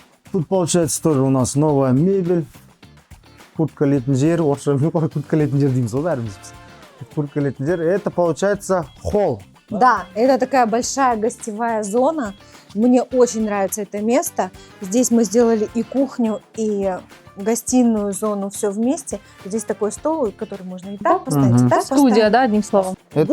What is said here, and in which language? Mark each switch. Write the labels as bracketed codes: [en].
[ru] Тут получается тоже у нас новая мебель. Куртка летнер. [kk] Куртка летнер дейміз ғой бәріміз. [ru] Куртка летнер. Это получается холл. Да, это такая большая гостевая зона. Мне очень нравится это место. Здесь мы сделали и кухню, и гостиную зону, все вместе. Здесь такой стол, который можно и так поставить, и Мгм. так Студия, поставить. да, одним словом. Это